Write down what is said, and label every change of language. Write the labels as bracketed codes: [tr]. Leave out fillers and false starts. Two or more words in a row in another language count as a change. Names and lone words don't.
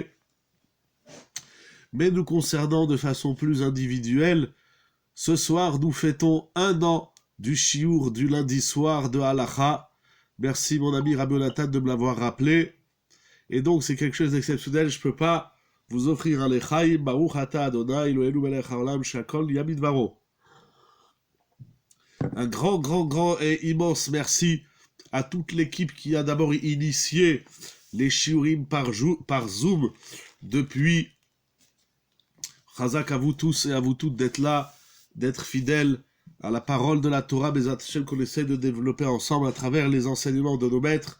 [fr] Mais nous concernant de façon plus individuelle, ce soir, nous fêtons 1 an du Shiur du lundi soir de Halakha. Merci mon ami Rabbi Nathan de me l'avoir rappelé. Et donc, c'est quelque chose d'exceptionnel. Je ne peux pas vous offrir un lechaim. [he] ברוך אתה אדוני, אלוהינו מלך העולם, שהכל ימדברו. [fr] Un grand et immense merci à toute l'équipe qui a d'abord initié les shiurim par Zoom depuis. Chazak à vous tous et à vous toutes d'être là, d'être fidèles à la parole de la Torah, [he] בעזרת השם, [fr] qu'on essaie de développer ensemble à travers les enseignements de nos maîtres.